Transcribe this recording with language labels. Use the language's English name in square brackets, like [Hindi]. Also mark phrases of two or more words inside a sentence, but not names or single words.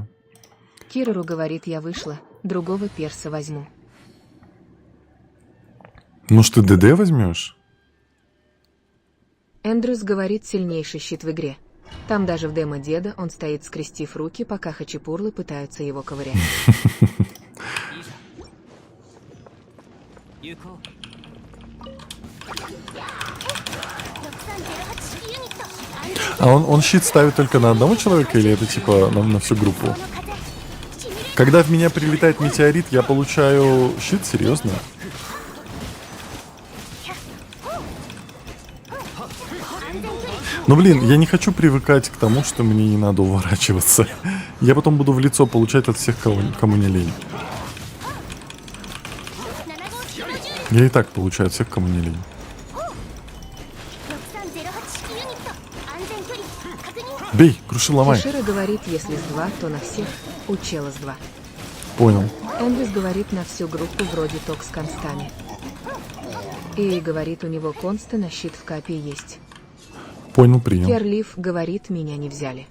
[Russian] Кирару говорит: я вышла, другого перса возьму. Может, ты ДД возьмешь? Эндрюс говорит: сильнейший щит в игре. Там даже в демо деда он стоит, скрестив руки, пока хачапурлы пытаются его ковырять. [Japanese] 行こう。 6308式ユニット安全 [Russian] А он щит ставит только на одного человека или это типа на всю группу? [Japanese] の風シミュレー [Russian] Когда в меня прилетает метеорит, я получаю щит? Серьезно? Ну блин, я не хочу привыкать к тому, что мне не надо уворачиваться. Я потом буду в лицо получать от всех, кому не лень. [Japanese] 7 号式モジュール [Russian] Я и так получаю от всех, кому не лень. [Japanese] 6308 式ユニット安全距離確認 [Russian] Бей, круши, ломай. Хишира говорит: если с 2, то на всех, у чела с 2. Понял. Эндрюс говорит: на всю группу вроде ток с констами. И говорит: у него конста на щит в капе есть. Понял, принял. Керлиф говорит: меня не взяли.